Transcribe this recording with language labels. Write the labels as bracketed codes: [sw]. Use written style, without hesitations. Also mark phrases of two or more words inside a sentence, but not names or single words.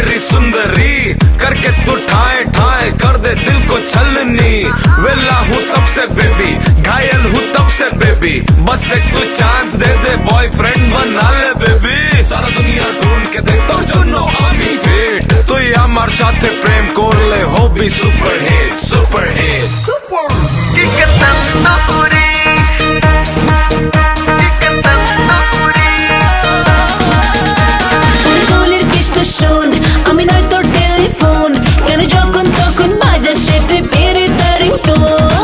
[hi] सुंदरी करके तू ठाए ठाए कर दे दिल को छलनी। वेला हूँ तब से बेबी, घायल हूँ तब से बेबी, बस एक तू चांस दे दे, बॉयफ्रेंड बना ले बेबी। सारा दुनिया ढूंढ के दे तो [en] you know I'm in fit, [bn] তুই আমার সাথে প্রেম করলে হবি [en] super hit super hit. [bn] শোন আমি নয় তোর টেলিফোন, কেন যখন তখন বাজার সে তুই পেরে তার টোন।